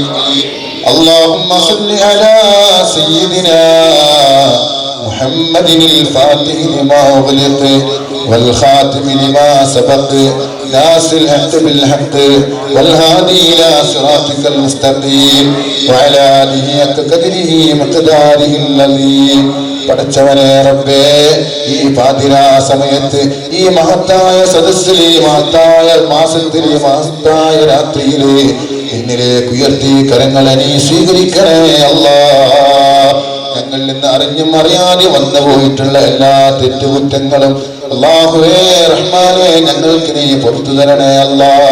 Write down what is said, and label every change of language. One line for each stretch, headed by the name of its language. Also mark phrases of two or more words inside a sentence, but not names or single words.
Arabic: اللهم صل على سيدنا محمد الفاتح لما أغلق والخاتم لما سبق ناصر الحق بالحق والهادي إلى صراطك المستقيم وعلى آله حق قدره مقداره العظيم.
Malayalam: പടച്ചവനെ റബ്ബേ, ഈ പാതിരാ സമയത്ത് ഈ മഹത്തായ സദസ്സിലെ മഹത്തായ മാസത്തിലെ മഹത്തായ രാത്രിയിലെ എന്നിലേക്ക് ഉയർത്തി കരങ്ങളെ നീ സ്വീകരിക്കണേ അല്ലാഹ്. ഞങ്ങളിൽ നിന്ന് അറിഞ്ഞും അറിയാതെ വന്നു പോയിട്ടുള്ള എല്ലാ തെറ്റുകുറ്റങ്ങളും അല്ലാഹുവേ റഹ്മാനേ ഞങ്ങൾക്ക് നീ പുറത്തു തരണേ അല്ലാഹ്.